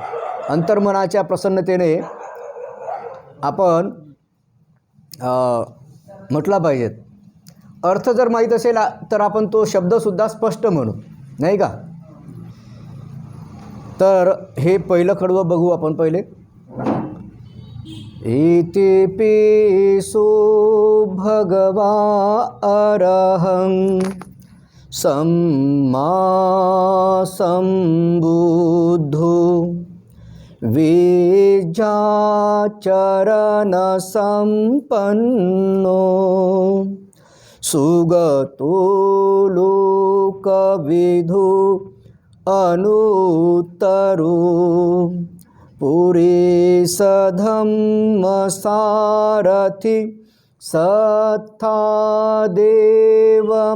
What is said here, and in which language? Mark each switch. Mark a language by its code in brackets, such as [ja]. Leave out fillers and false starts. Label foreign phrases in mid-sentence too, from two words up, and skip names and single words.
[mr] अंतर्मनाच्या प्रसन्नतेने आपण म्हटला पाहिजेत. अर्थ जर माहीत असेल तर आपण तो शब्दसुद्धा स्पष्ट म्हणू, नाही का? तर हे पहिलं कडवं बघू आपण पहिले. [pi] इति पिसो भगवा अरहं सम्मा संबुद्धो विद्याचरण संपन्नो सुगतो लोकविधु अनुत्तरो पुरीश धम्म सारथि सत्था देव